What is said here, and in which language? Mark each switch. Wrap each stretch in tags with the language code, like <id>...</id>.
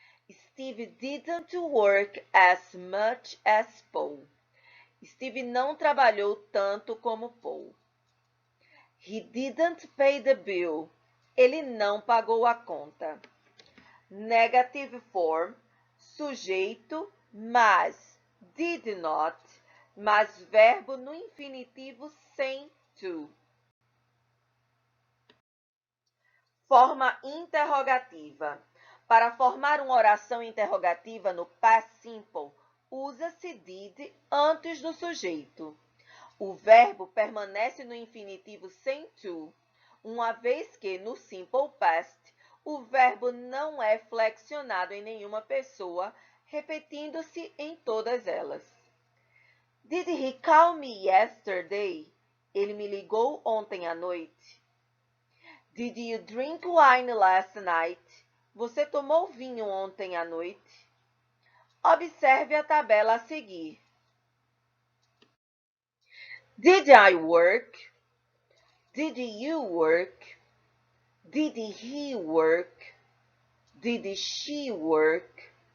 <en>Steve didn't work as much as Paul.</en> <pt>Steve não trabalhou tanto como Paul.</pt> <en>He didn't pay the bill.</en> <pt>Ele não pagou a conta. Negative form, sujeito, mas, did not, mas verbo no infinitivo sem to. Forma interrogativa. Para formar uma oração interrogativa no past simple, usa-se did antes do sujeito. O verbo permanece no infinitivo sem to, uma vez que no simple past o verbo não é flexionado em nenhuma pessoa, repetindo-se em todas elas.</pt> <en>Did he call me yesterday?</en> <pt>Ele me ligou ontem à noite.</pt> <en>Did you drink wine last night?</en> <pt>Você tomou vinho ontem à noite? Observe a tabela a seguir.</pt> <en>Did I work? Did you work? Did he work? Did she work?</en>